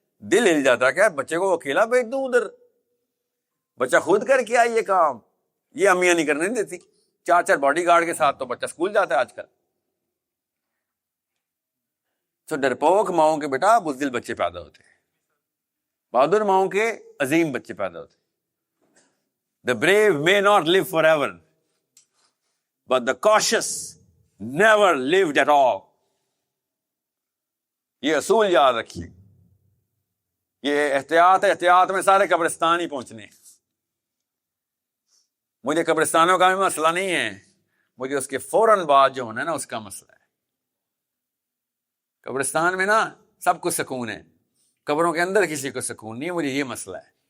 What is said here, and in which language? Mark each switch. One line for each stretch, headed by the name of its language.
Urdu: دل ہل جاتا ہے, کیا بچے کو اکیلا بھیج دوں ادھر؟ بچہ خود کر کے آئی یہ کام, یہ امیاں نہیں کرنے دیتی. 4 باڈی گارڈ کے ساتھ تو بچہ اسکول جاتا ہے آج کل. تو ڈرپوک ماؤں کے بیٹا بزدل بچے پیدا ہوتے ہیں, بہادر ماؤں کے عظیم بچے پیدا ہوتے ہیں.
English: The brave may not live forever, but the cautious never lived at all.
Urdu: یہ اصول یاد رکھیے. یہ احتیاط میں سارے قبرستان ہی پہنچنے ہیں. مجھے قبرستانوں کا بھی مسئلہ نہیں ہے, مجھے اس کے فوراً بعد جو ہونا ہے نا اس کا مسئلہ ہے. قبرستان میں نا سب کو سکون ہے, قبروں کے اندر کسی کو سکون نہیں ہے. مجھے یہ مسئلہ ہے.